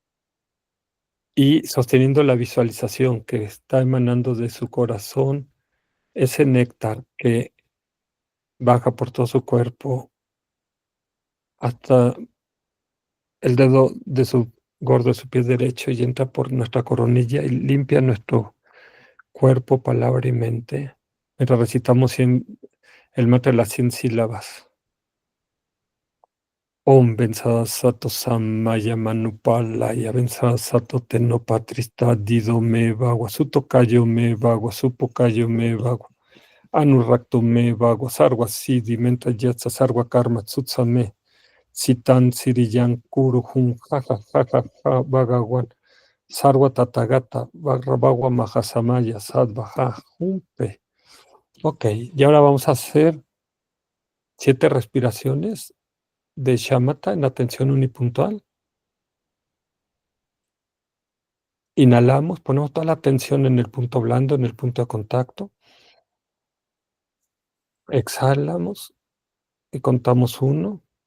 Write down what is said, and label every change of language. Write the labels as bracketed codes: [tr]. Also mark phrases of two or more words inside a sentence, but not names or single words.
[es] y sosteniendo la visualización que está emanando de su corazón, ese néctar que baja por todo su cuerpo hasta el dedo de su gordo de su pie derecho y entra por nuestra coronilla y limpia nuestro cuerpo, palabra y mente, mientras recitamos el mantra de las 100 sílabas. [sa] Om Bensada Sato Samaya Manupalaya Bensada Sato Tenopatrista Dido Me Bagua Suto Kayo Me Bagua Supo Kayo Me Bagua Anurakto Me Bagua Sarwa Sidi Menta Yatsa Sarwa Karma Tsutsame Sitan Siriyan Kuru Hum Jaja Jaja Ja Bagawan Sarwa Tatagata Bagua Mahasamaya Sadvaja Humpe. [es] Ok, y ahora vamos a hacer 7 respiraciones de shamatha en atención unipuntual. Inhalamos, ponemos toda la atención en el punto blando, en el punto de contacto. Exhalamos y contamos 1.